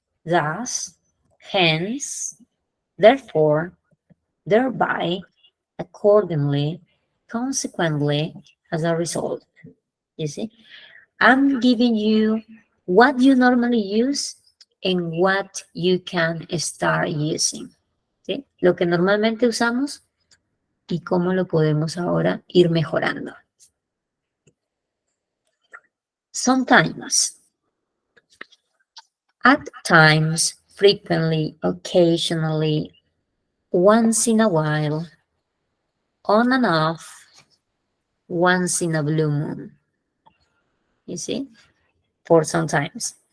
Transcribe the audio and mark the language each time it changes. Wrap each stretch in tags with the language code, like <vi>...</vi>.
<en>Thus, hence, therefore, thereby, accordingly, consequently, as a result. You see, I'm giving you what you normally use and what you can start using.</en> <es>¿Sí? Lo que normalmente usamos y cómo lo podemos ahora ir mejorando.</es> <en>Sometimes, at times, frequently, occasionally, once in a while, on and off, once in a blue moon. You see? For sometimes.</en>